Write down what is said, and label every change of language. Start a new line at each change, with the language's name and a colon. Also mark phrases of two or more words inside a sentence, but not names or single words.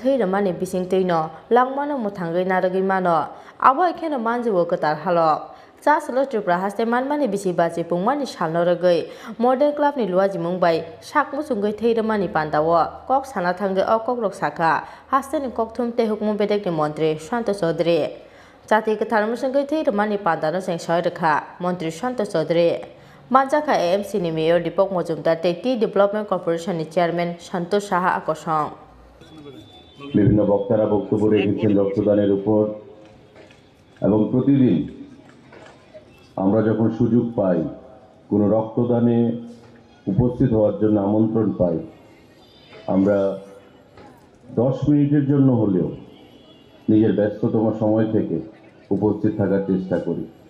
Kok Borok: थैरमानि बिसिं तैनो लांमानो मुथांगै नारगै मानो आबो एखेनो मानजिवो गोतार हालक Sasalo Tripura Hasteni manmani bisi baci pungmani salno rogoi modern club ni luaji mungbai sakmu sungoi theirmani pandawo kok sana thange o kok rok saka Hasteni kok thumte hukmu bedek ni Mantri Shanto Chaudhary jati katharmu sungoi theirmani pandano seng soy rekha Mantri Shanto Chaudhary Manjaka AMC ni Mayor Deepak Mojumdar te Tea Development Corporation ni Chairman Santosh Saha Akosong
Bangla: বিভিন্ন বক্তারা বক্তব্য রেখেছেন রক্তদানের উপর এবং প্রতিদিন আমরা যখন সুযোগ পাই কোনো রক্তদানে উপস্থিত হওয়ার জন্য আমন্ত্রণ পাই আমরা 10 মিনিটের জন্য হলেও নিজের ব্যস্ততম সময় থেকে উপস্থিত থাকার চেষ্টা করি